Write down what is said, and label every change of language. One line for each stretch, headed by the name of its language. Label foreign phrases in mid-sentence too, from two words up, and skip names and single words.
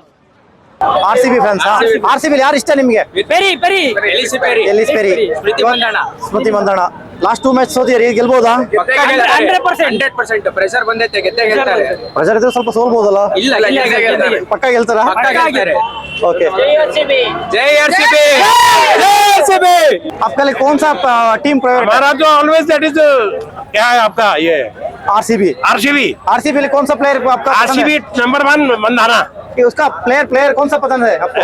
Kannada: ಆರ್ಸಿಬಿ ಫ್ಯಾನ್ಸ್. ಆರ್ಸಿಬಿ ಯಾರು ಇಷ್ಟ ನಿಮ್ಗೆ? ಪೆರಿ ಪೆರಿ ಎಲ್ಲಿಸ್ ಪೆರಿ, ಸ್ಮೃತಿ ಮಂದಣ್ಣ.
English: last 2 match
Kannada: ಸೋತಿರಿ, ಗೆಲ್ಬೋದಾ? 100% ಪ್ರೆಷರ್ ಬಂದೈತೆ, ಗೆದ್ದೇ ಗೆಲ್ತಾರೆ. ಪ್ರೆಷರ್ ಇದ್ರೆ ಸ್ವಲ್ಪ ಸೋಲ್ಬೋದಲ್ಲ? ಇಲ್ಲ ಪಕ್ಕ ಗೆಲ್ತಾರ?
Hindi: ओके जय आरसीबी। आपका लिए कौन सा टीम फेवरेट? हमारा तो
English: always that is
Hindi: क्या है आपका ये आरसीबी। आरसीबी लिए कौन सा प्लेयर आपका? आरसीबी नंबर 1 मंदाना। उसका प्लेयर कौन सा पसंद है आपको?